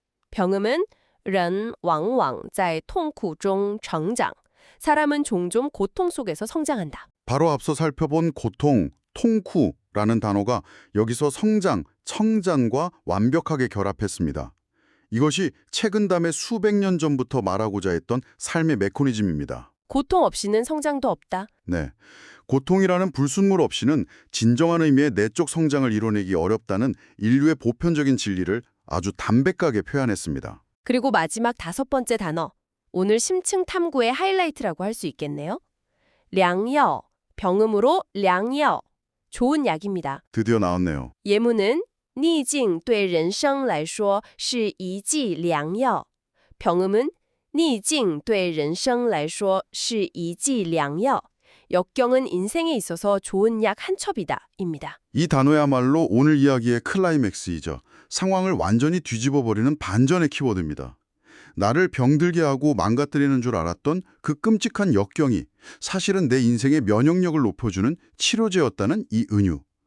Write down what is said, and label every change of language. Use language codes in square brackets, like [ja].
[ko] 병음은 [zh] 人往往在痛苦中成长. [ko] 사람은 종종 고통 속에서 성장한다. 바로 앞서 살펴본 고통, 통쿠라는 단어가 여기서 성장, 청장과 완벽하게 결합했습니다. 이것이 최근담의 수백 년 전부터 말하고자 했던 삶의 메커니즘입니다. 고통 없이는 성장도 없다. 네, 고통이라는 불순물 없이는 진정한 의미의 내적 성장을 이뤄내기 어렵다는 인류의 보편적인 진리를 아주 담백하게 표현했습니다. 그리고 마지막 다섯 번째 단어. 오늘 심층 탐구의 하이라이트라고 할 수 있겠네요. 良药, 병음으로 良药, 좋은 약입니다. 드디어 나왔네요. 예문은 [zh] 逆境对人生来说是一剂良药. [ko] 병음은 [zh] 逆境对人生来说是一剂良药. [ko] 역경은 인생에 있어서 좋은 약 한 첩이다. 입니다. 이 단어야말로 오늘 이야기의 클라이맥스이죠. 상황을 완전히 뒤집어버리는 반전의 키워드입니다. 나를 병들게 하고 망가뜨리는 줄 알았던 그 끔찍한 역경이 사실은 내 인생의 면역력을 높여주는 치료제였다는 이 은유.